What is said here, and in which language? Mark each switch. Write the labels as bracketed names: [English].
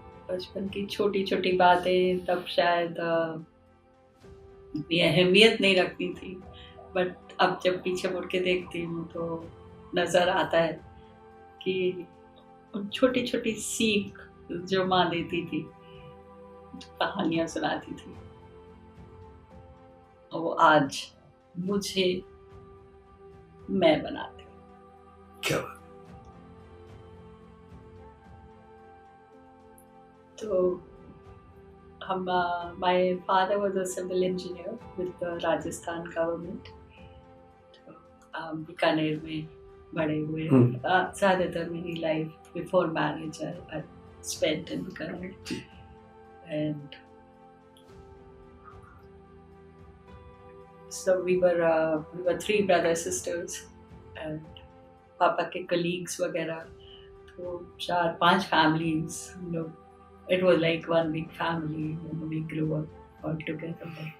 [Hindi] बचपन की छोटी छोटी बातें तब शायद इतनी अहमियत नहीं रखती थी, बट अब जब पीछे मुड़ के देखती हूँ तो नज़र आता है कि उन छोटी छोटी सीख जो माँ देती थी, कहानियाँ सुनाती थी, वो आज मुझे मैं बनाती हूँ. क्या बात. तो हम [English] my father was a civil engineer with the Rajasthan government. [Hindi] Bikaner में बड़े हुए. ज़्यादातर मेरी [English] Life before marriage I spent in Gurgaon. And so we were 3 brothers sisters and [Hindi] पापा के colleagues वगैरह, तो 4-5 families हम लोग. [English] It was like one big family when we grew up all together.